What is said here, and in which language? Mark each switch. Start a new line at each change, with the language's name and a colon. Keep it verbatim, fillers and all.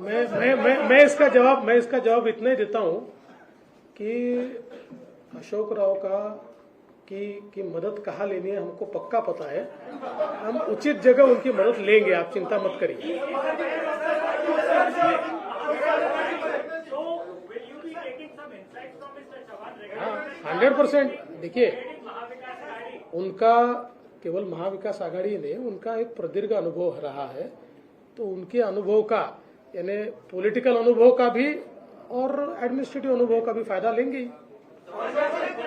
Hindi: मैं मैं मैं मैं इसका जवाब मैं इसका जवाब इतना ही देता हूँ कि अशोक राव का की की मदद कहाँ लेनी है हमको पक्का पता है। हम उचित जगह उनकी मदद लेंगे, आप चिंता मत करिए।
English: So, will you be taking some insights from Mister Chavan regarding hundred percent
Hindi: देखिए,
English: regarding Mahavikas Agadi?
Hindi: उनका केवल महाविकास आघाड़ी ने उनका एक प्रदीर्घ अनुभव रहा है, तो उनके अनुभव का यानी पॉलिटिकल अनुभव का भी और एडमिनिस्ट्रेटिव अनुभव का भी फायदा लेंगे ही।